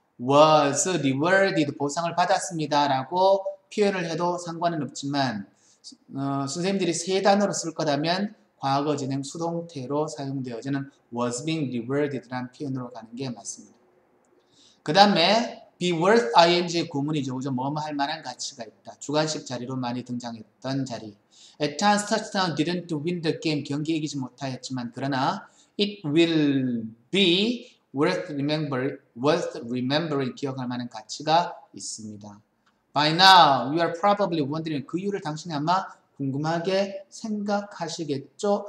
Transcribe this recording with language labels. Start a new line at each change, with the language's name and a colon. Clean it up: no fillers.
English: was rewarded
Korean: 보상을 받았습니다 라고 표현을 해도 상관은 없지만 선생님들이 세 단어로 쓸 거라면 과거 진행 수동태로 사용되어지는
English: was being rewarded
Korean: 라는 표현으로 가는 게 맞습니다. 그 다음에 be worth ing 구문이죠. 그죠? 뭐뭐 할 만한 가치가 있다. 주관식 자리로 많이 등장했던 자리.
English: Ethan's touchdown didn't win the game.
Korean: 경기 이기지 못하였지만 그러나
English: it will be worth remembering
Korean: 기억할 만한 가치가 있습니다.
English: By now, you are probably wondering
Korean: 그 이유를 당신이 아마 궁금하게 생각하시겠죠?